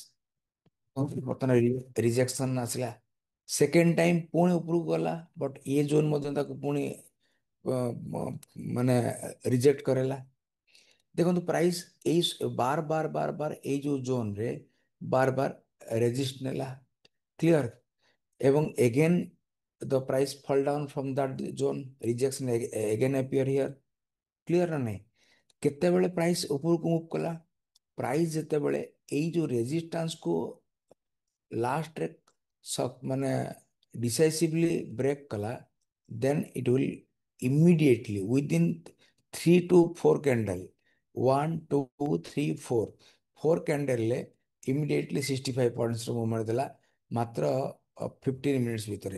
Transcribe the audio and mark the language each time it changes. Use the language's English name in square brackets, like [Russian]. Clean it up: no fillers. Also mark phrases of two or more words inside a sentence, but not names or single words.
[Odia] ବର୍ତ୍ତମାନ ରିଜେକ୍ସନ ଆସିଲା, [English] second time [Odia] ପୁଣି ଉପରକୁ ଗଲା, ବଟ୍ ଏ ଜୋନ୍ ମଧ୍ୟ ତାକୁ ପୁଣି ମାନେ ରିଜେକ୍ଟ କରେଇଲା। ଦେଖନ୍ତୁ ପ୍ରାଇସ୍ ଏଇ ବାର ବାର ବାର ବାର ଏଇ ଯୋଉ ଜୋନରେ ବାର ବାର ରେଜିଷ୍ଟ ନେଲା। କ୍ଲିୟର। [English] ଏବଂ again the price fall down from that zone, rejection again appear here। [Odia] କ୍ଲିୟର ନା ନାହିଁ। କେତେବେଳେ ପ୍ରାଇସ୍ ଉପରକୁ ମୁଭ୍ କଲା, ପ୍ରାଇସ୍ ଯେତେବେଳେ ଏଇ ଯୋଉ ରେଜିଷ୍ଟାନ୍ସକୁ ଲାଷ୍ଟରେ ମାନେ [English] decisively break [Odia] କଲା, [English] then it will immediately within 3 to 4 candle, [Odia] 1 2 3 4 ଫୋର୍ କ୍ୟାଣ୍ଡେଲରେ ଇମିଡିଏଟଲି 65 ପଏଣ୍ଟସର ମୁଭମେଣ୍ଟ ଦେଲା ମାତ୍ର 15 ମିନିଟ୍ସ ଭିତରେ।